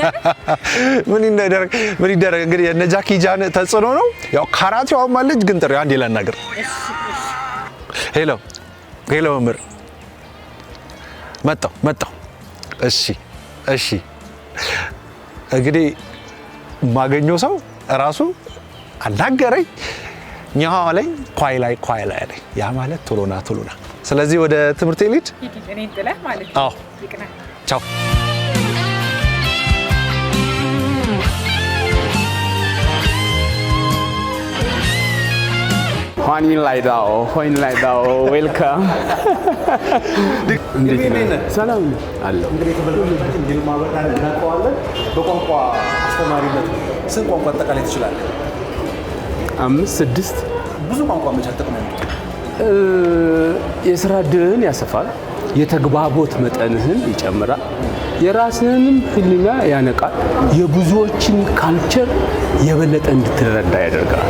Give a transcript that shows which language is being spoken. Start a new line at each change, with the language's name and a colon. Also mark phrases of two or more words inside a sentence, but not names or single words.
Amharic: ምን ይደረግ እንግዲህ የነ ጃኪ ጃን ተጽዕኖ ነው። ያው ካራቴው ማለት ግን ጥሪ አንዴ ላናገር። ሄሎ መምህር መጣሁ። እሺ እንግዲህ ማገኘው ሰው እራሱ አናገረኝ። ኛው አለኝ ኳይ ላይ አለኝ። ያ ማለት ቶሎና። ስለዚህ ወደ ትምህርት ልሂድ። እኔን ጥለህ ማለት ነው? አዎ። ቻው።
Chinese: 欢迎来到 welcome
Amharic: እንዴት ነህ? ሰላም አለው። እንግዲህ ተመልካቾቻችን ይልማ በጣም እናውቀዋለን። በቋንቋ አስተማሪነት ስንት ቋንቋ አጠቃላይ ትችላለህ? 5 6 ብዙ ቋንቋ መቻል ጥቅም ነው። የስራ ዕድልህን ያሰፋል፣ የተግባቦት መጠንህን ይጨምራል፣ የራስህንም ህሊና ያነቃል፣ የብዙዎችን ካልቸር የበለጠ እንድትረዳ ያደርጋል።